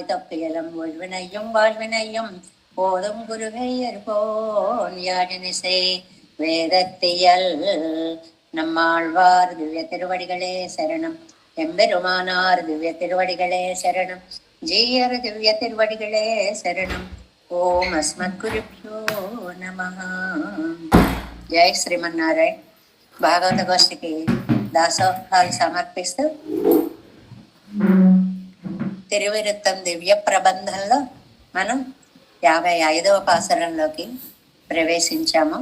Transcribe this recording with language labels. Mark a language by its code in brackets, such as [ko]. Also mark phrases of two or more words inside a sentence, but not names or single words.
[ta] தொப்பியலும் உள்வினையும் வாழ்வினையும் போதும் குருகையர் போன் யாழினிசை வேதத்தியல் நம்மாழ்வார் திவ்ய திருவடிகளே சரணம் எம்பெருமானார் திவ்ய திருவடிகளே சரணம் ஜீயர் திவ்ய திருவடிகளே சரணம் [sa] ॐ अस्मद्गुरुभ्यो नमः [te] జై శ్రీమన్నారాయణ భాగవత గోష్ఠికి దాసోహాలు సమర్పిస్తూ తిరువిరుత్తం దివ్య ప్రబంధంలో మనం 55వ పాసురంలోకి ప్రవేశించాము.